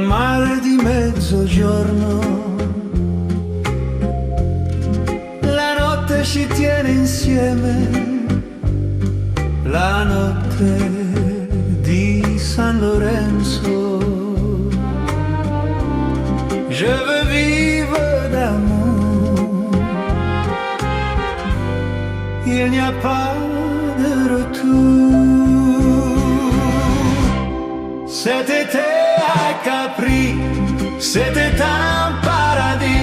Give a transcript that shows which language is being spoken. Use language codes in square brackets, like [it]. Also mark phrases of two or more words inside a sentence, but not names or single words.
[it] mare di mezzogiorno. La notte ci tiene insieme, la notte di San Lorenzo. [fr] Je veux vivre d'amour, il n'y a pas de retour. Cet été à Capri, c'était un paradis.